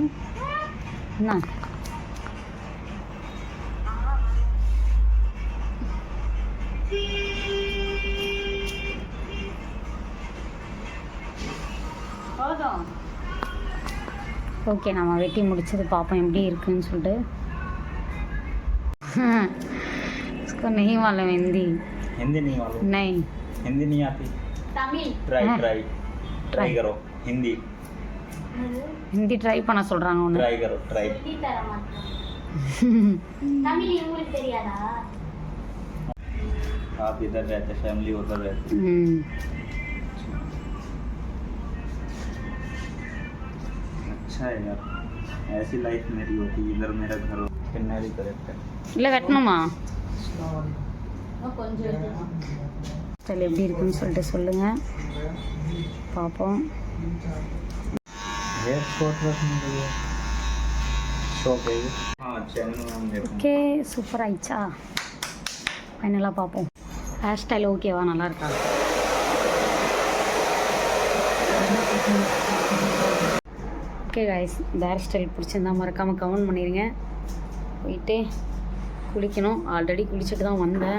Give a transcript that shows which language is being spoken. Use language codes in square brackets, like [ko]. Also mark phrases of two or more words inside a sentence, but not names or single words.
[ta] என்ன ஓகே, நம்ம வெட்டி முடிச்சது பார்ப்போம் எப்படி இருக்குன்னு சொல்லிட்டு. [hi] इसको नहीं मालूम हिंदी। हिंदी नहीं मालूम? नहीं, हिंदी नहीं आती? तमिल। ट्राई करो हिंदी। हिंदी ट्राई [ta] பண்ண சொல்றாங்க. ஒன்னு [hi] ட்ரை करो ட்ரை. [ta] ஹிந்தி தர மாட்டேன். தமிழ் உங்களுக்கு தெரியாதா? [hi] आप इधर रहते, फैमिली उधर रहती। अच्छा है यार, ऐसी लाइफ मेरी होती। इधर मेरा घर हो, कन्यारी करेक्ट है। [ta] இல்லை வெட்டணுமா? கொஞ்சம் ஸ்டைல் எப்படி இருக்குன்னு சொல்லிட்டு சொல்லுங்கள், பார்ப்போம். [en] hair short [hi] रखने के लिए शॉप है। हाँ, चैनल में हम देखते हैं। [ta] ஓகே, சூப்பர் ஆயிடுச்சா? ஃபைனலாக பார்ப்போம். [en] hair style [ta] ஓகேவா, நல்லா இருக்கா? [en] okay guys, [ta] இந்த ஹேர் ஸ்டைல் பிடிச்சிருந்தா மறக்காமல் கமெண்ட் பண்ணிடுங்க. போயிட்டு குளிக்கணும். ஆல்ரெடி குளிச்சுட்டு தான் வந்தேன்.